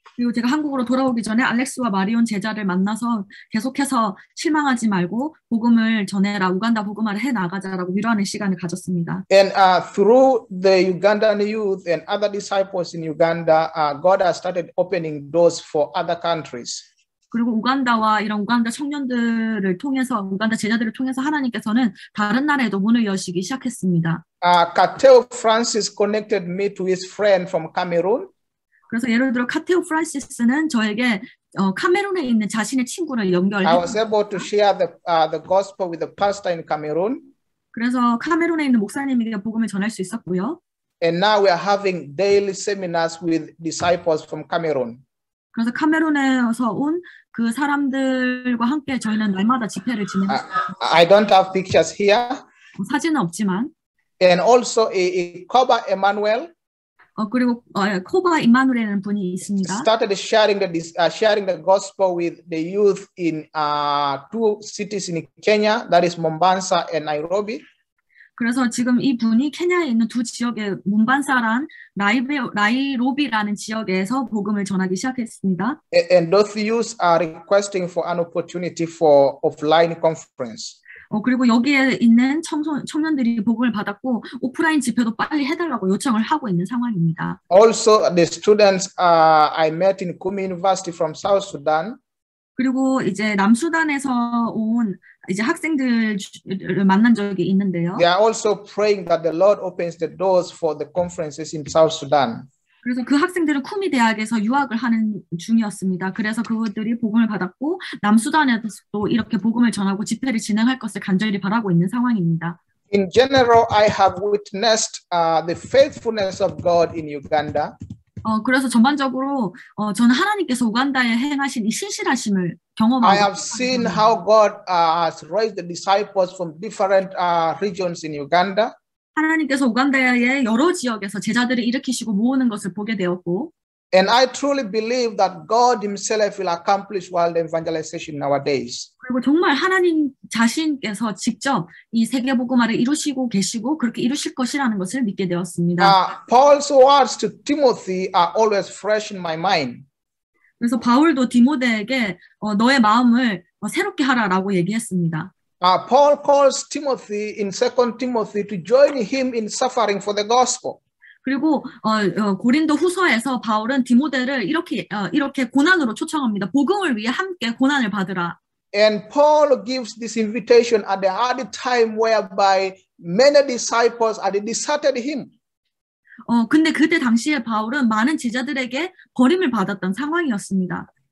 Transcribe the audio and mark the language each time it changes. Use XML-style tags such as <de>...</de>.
<ko>그리고 제가 한국으로 돌아오기 전에 알렉스와 마리온 제자를 만나서 계속해서 실망하지 말고 복음을 전해라, 우간다 복음화를 해 나가자라고 위로하는 시간을 가졌습니다.</ko> <en>And through the Ugandan youth and other disciples in Uganda, God has started opening doors for other countries.</en> <ko>그리고 우간다와 이런 우간다 청년들을 통해서, 우간다 제자들을 통해서 하나님께서는 다른 나라에도 문을 여시기 시작했습니다.</ko> <en>Kateo Francis connected me to his friend from Cameroon.</en> <ko>그래서 예를 들어 카테오 프란시스는 저에게 카메룬에 있는 자신의 친구를</ko> <en>I</en> <ko>연결했습니다.</ko> <en>was able to share the gospel with the pastor in Cameroon.</en> <ko>그래서 카메룬에 있는 목사님에게 복음을 전할 수 있었고요.</ko> <en>And now we are having daily seminars with disciples from Cameroon.</en> <ko>그래서 카메룬에서 온 그 사람들과 함께 저희는 날마다 집회를 진행했습니다.</ko> <en>I don't have pictures here.</en> <ko>사진은 없지만.</ko> <en>And also Koba Emmanuel</en> <ko>그리고 코바 임마누엘이라는 분이 있습니다.</ko> <en>started sharing the gospel with the youth in 2 cities in Kenya, that is Mombasa and Nairobi.</en> <ko>그래서 지금 이 분이 케냐에 있는 두 지역의 몬반사랑 나이로비라는 지역에서 복음을 전하기 시작했습니다.</ko> <en>And those youths are requesting for an opportunity for offline conference.</en> <ko>그리고 여기에 있는 청년들이 복음을 받았고 오프라인 집회도 빨리 해달라고 요청을 하고 있는 상황입니다.</ko> <en>Also, the students I met in Kumi University from South Sudan.</en> <ko>그리고 이제 남수단에서 온 이제 학생들을 만난 적이 있는데요.</ko> <en>They are also praying that the Lord opens the doors for the conferences in South Sudan.</en> <ko>그래서 그 학생들은 쿠미 대학에서 유학을 하는 중이었습니다. 그래서 그들이 복음을 받았고 남수단에서도 이렇게 복음을 전하고 집회를 진행할 것을 간절히 바라고 있는 상황입니다.</ko> <en>In general, I have witnessed the faithfulness of God in Uganda.</en> <ko>그래서 전반적으로 저는 하나님께서 우간다에 행하신 이 신실하심을 경험하고</ko> <en>I have seen how God has raised the disciples from different regions in Uganda.</en> <ko>하나님께서 우간다의 여러 지역에서 제자들을 일으키시고 모으는 것을 보게 되었고</ko> <en>And I truly believe that God himself will accomplish world evangelization nowadays.</en> <ko>그리고 정말 하나님 자신께서 직접 이 세계 복음화를 이루시고 계시고 그렇게 이루실 것이라는 것을 믿게 되었습니다.</ko> <en>Paul's words to Timothy are always fresh in my mind.</en> <ko>그래서 바울도 디모데에게 너의 마음을 새롭게 하라라고 얘기했습니다.</ko> <en>Paul calls Timothy in 2 Timothy to join him in suffering for the gospel.</en> <ko>그리고 고린도 후서에서 바울은 디모데를 이렇게 고난으로 초청합니다. 복음을 위해 함께 고난을 받으라.</ko> <en>And Paul gives this invitation at the hard time whereby many disciples had deserted him.</en> <ko>근데 그때 당시에 바울은 많은 제자들에게 버림을 받았던 상황이었습니다.</ko>